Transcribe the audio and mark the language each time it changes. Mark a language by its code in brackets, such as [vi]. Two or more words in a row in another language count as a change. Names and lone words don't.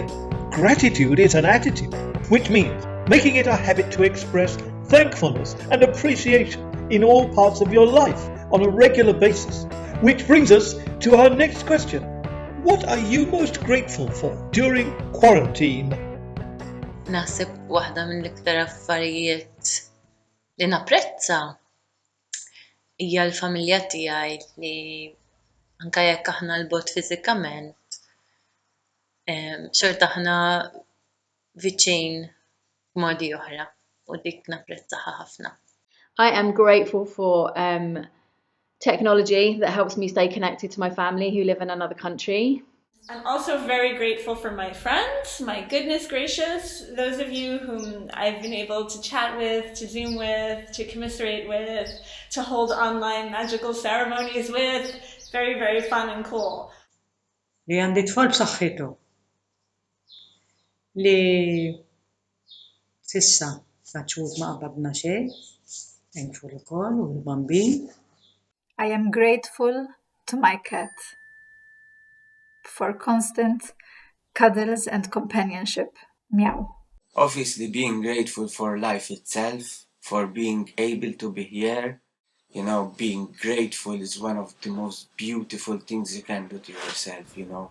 [en] Gratitude is an attitude, which means making it a habit to express thankfulness and appreciation in all parts of your life on a regular basis. Which brings us to our next question. What are you most grateful for during quarantine? [mt] Naħseb waħda mill-iktar affarijiet li napprezza hija l-familja tiegħi li anke jekk aħna l-bogħod fiżikament xorta aħna viċin b'modi oħra u dik napprezzaha ħafna. [en] I am grateful for technology that helps me stay connected to my family who live in another country. I'm also very grateful for my friends, my goodness gracious, those of you whom I've been able to chat with, to Zoom with, to commiserate with, to hold online magical ceremonies with. Very, very fun and cool. [mt] Li għandi tfal b'saħħitu. Li sissa saċut ma qabadna xejn, thankful ukoll u l-bambin. [en] I am grateful to my cat for constant cuddles and companionship. Meow. Obviously being grateful for life itself, for being able to be here. You know, being grateful is one of the most beautiful things you can do to yourself, you know.